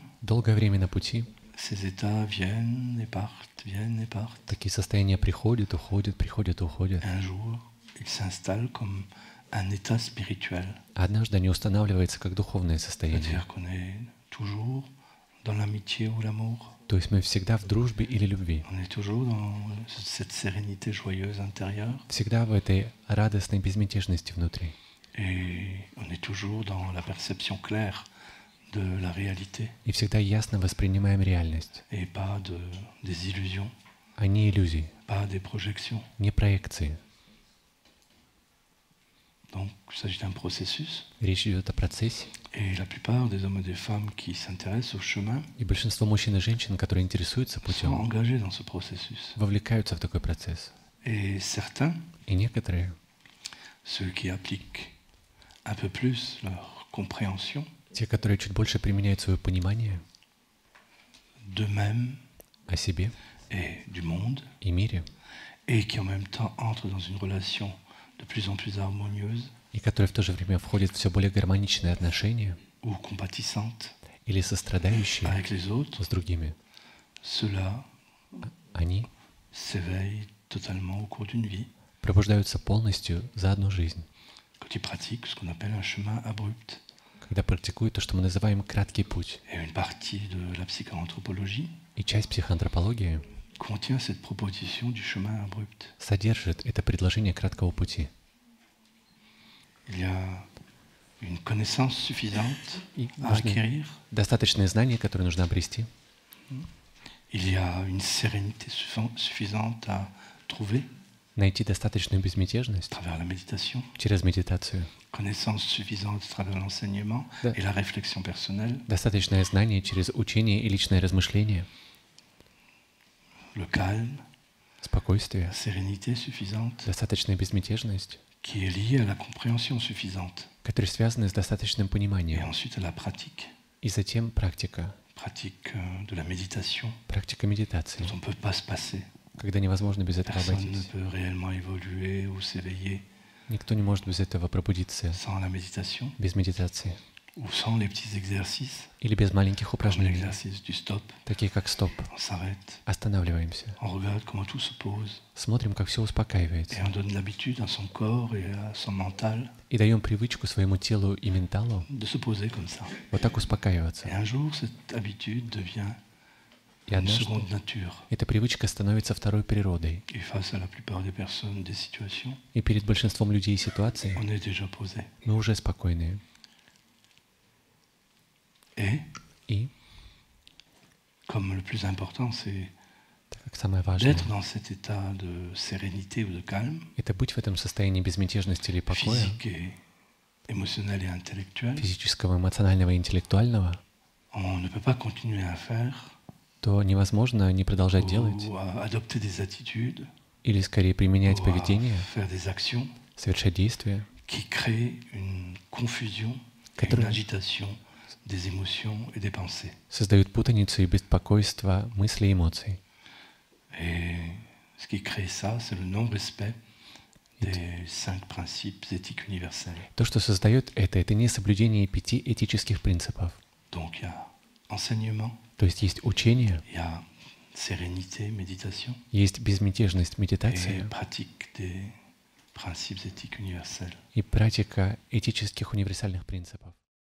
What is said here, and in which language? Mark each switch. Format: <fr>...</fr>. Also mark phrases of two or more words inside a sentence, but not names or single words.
<ru>Долгое время на пути</ru> <fr>ces états viennent et partent, viennent et partent.</fr> <ru>такие состояния приходят, уходят, приходят, уходят.</ru> <fr>Un jour, ils s'installent comme un état spirituel.</fr> <ru>А однажды они устанавливаются как духовное состояние.</ru> <fr>C'est-à-dire qu'on est toujours dans l'amitié ou l'amour.</fr> <ru>То есть мы всегда в дружбе или любви.</ru> <fr>On est toujours dans cette sérénité joyeuse intérieure.</fr> <ru>Всегда в этой радостной безмятежности внутри.</ru> <fr>Et on est toujours dans la perception claire de la réalité</fr> <ru>И всегда ясно воспринимаем реальность,</ru> <fr>et pas des illusions,</fr> <ru>а не иллюзий,</ru> <fr>pas des projections.</fr> <ru>не проекции.</ru> <fr>Donc, il s'agit d'un processus.</fr> <ru>Речь идет о процессе.</ru> <fr>Et la plupart des hommes et des femmes qui s'intéressent au chemin</fr> <ru>И большинство мужчин и женщин, которые интересуются</ru> <fr>sont</fr> <ru>путем,</ru> <fr>engagés dans ce processus.</fr> <ru>вовлекаются в такой процесс.</ru> <fr>Et certains,</fr> <ru>И некоторые,</ru> <fr>ceux qui appliquent un peu plus leur compréhension</fr> <ru>те, которые чуть больше применяют свое понимание</ru> <fr>d'eux-mêmes</fr> <ru>о себе</ru> <fr>et du monde,</fr> <ru>и мире,</ru> <fr>et qui en même temps entrent dans une relation de plus en plus harmonieuse</fr> <ru>и которые в то же время входят в все более гармоничные отношения</ru> <fr>ou compatissante</fr> <ru>или сострадающие</ru> <fr>avec les autres,</fr> <ru>с другими,</ru> <fr>ceux-là</fr> <ru>они</ru> <fr>s'éveillent totalement au cours d'une vie</fr> <ru>пробуждаются полностью за одну жизнь,</ru> <fr>quand ils pratiquent ce qu'on appelle un chemin abrupt.</fr> <ru>когда практикуют то, что мы называем краткий путь.</ru> <fr>Et une partie de la psychoanthropologie</fr> <ru>И часть психоантропологии</ru> <fr>contient cette proposition du chemin abrupt.</fr> <ru>содержит это предложение краткого пути.</ru> <fr>Il y a une connaissance suffisante</fr> <ru>И</ru> <fr>à</fr> <ru>нужны</ru> <fr>acquérir.</fr> <ru>достаточные знания, которые нужно обрести.</ru> <fr>Il y a une sérénité suffisante à trouver</fr> <ru>Найти достаточную</ru> <fr>à</fr> <ru>безмятежность</ru> <fr>travers la méditation.</fr> <ru>через медитацию.</ru> <fr>Connaissance suffisante à travers l'enseignement</fr> <ru>Да.</ru> <fr>et la réflexion personnelle.</fr> <ru>Достаточное знание через учение и личное размышление.</ru> <fr>Le calme,</fr> <ru>Спокойствие.</ru> <fr>la sérénité suffisante</fr> <ru>Достаточная безмятежность,</ru> <fr>qui est liée à la compréhension suffisante.</fr> <ru>которые связаны с достаточным</ru> <fr>Et</fr> <ru>пониманием.</ru> <fr>ensuite à la pratique.</fr> <ru>И затем практика.</ru> <fr>Pratique de la méditation</fr> <ru>Практика медитации,</ru> <fr>dont on ne peut pas se passer.</fr> <ru>когда невозможно без этого</ru> <fr>Personne ne</fr> <ru>обойтись.</ru> <fr>peut réellement évoluer ou s'éveiller</fr> <ru>Никто не может без этого пробудиться,</ru> <fr>sans la méditation.</fr> <ru>без медитации.</ru> <fr>ou sans les petits exercices,</fr> <ru>или без маленьких</ru> <fr>comme</fr> <ru>упражнений,</ru> <fr>l'exercice du stop.</fr> <ru>такие как стоп.</ru> <fr>On s'arrête,</fr> <ru>Останавливаемся,</ru> <fr>on regarde comment tout se pose,</fr> <ru>смотрим, как все</ru> <fr>et</fr> <ru>успокаивается,</ru> <fr>on donne l'habitude à son corps et à son mental</fr> <ru>и даем привычку своему телу и менталу</ru> <fr>de se poser comme ça.</fr> <ru>вот так успокаиваться.</ru> <fr>Et un jour, cette habitude devient</fr> <ru>И</ru> <fr>une</fr> <ru>однажды</ru> <fr>seconde nature.</fr> <ru>эта привычка становится второй природой.</ru> <fr>Et face à la plupart des personnes, des situations,</fr> <ru>И перед большинством людей и ситуаций</ru> <fr>on est déjà posé.</fr> <ru>мы уже спокойные.</ru> <fr>Et,</fr> <ru>И,</ru> <fr>comme le plus important, c'est</fr> <ru>так как самое важное,</ru> <fr>d'être dans cet état de sérénité ou de calme,</fr> <ru>это быть в этом состоянии безмятежности или покоя,</ru> <fr>physique et émotionnel et intellectuel,</fr> <ru>физического, эмоционального и интеллектуального,</ru> <fr>on ne peut pas continuer à faire</fr> <ru>то невозможно не продолжать делать</ru> <fr>ou à adopter des attitudes</fr> <ru>или скорее применять</ru> <fr>ou à</fr> <ru>поведение,</ru> <fr>faire des actions</fr> <ru>совершать действия,</ru> <fr>qui créent une confusion et une</fr> <ru>Которые-</ru> <fr>agitation des émotions et des pensées.</fr> <ru>создают путаницу и беспокойство мыслей и эмоций.</ru> <fr>Et ce qui crée ça, c'est le non-respect des 5 principes éthiques universels.</fr> <ru>То, что создает это несоблюдение 5 этических принципов.</ru> <fr>Donc il y a enseignement,</fr> <ru>То есть учение,</ru> <fr>il y a sérénité, méditation,</fr> <ru>есть безмятежность,</ru> <fr>et</fr> <ru>медитация</ru> <fr>pratique des principes éthiques universels.</fr> <ru>и практика этических универсальных принципов.</ru>